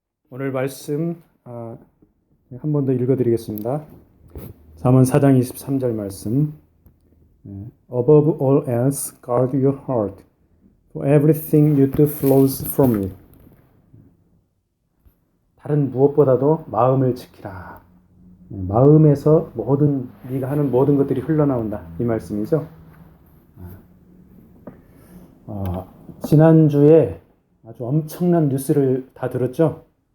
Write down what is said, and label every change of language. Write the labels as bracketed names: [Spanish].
[Korean] 오늘 말씀 한 번 더 읽어드리겠습니다. 잠언 4장 23절 말씀. [English] Above all else, guard your heart, for everything you do flows from it. [Korean] 다른 무엇보다도 마음을 지키라. 마음에서 네가 하는 모든 것들이 흘러나온다. 이 말씀이죠. 지난주에 아주 엄청난 뉴스를 다 들었죠.